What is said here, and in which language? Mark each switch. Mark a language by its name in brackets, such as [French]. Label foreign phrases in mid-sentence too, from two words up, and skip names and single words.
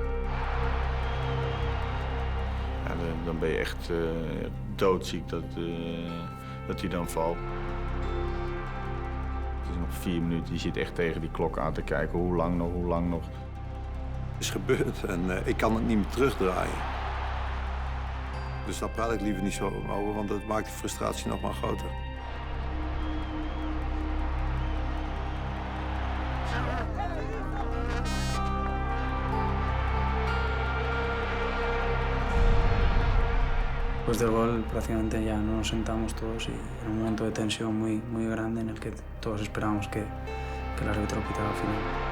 [Dutch] Ja, dan ben je echt doodziek dat hij dan valt. Het is nog 4 minuten, je zit echt tegen die klok aan te kijken. Hoe lang nog, hoe lang nog. Het is gebeurd en ik kan het niet meer terugdraaien. Dus daar praat ik liever niet zo over, want dat maakt de frustratie nog maar groter. [Spanish] Después del gol prácticamente ya no nos sentamos todos y era un momento de tensión muy grande en el que todos esperábamos que el árbitro pitara al final.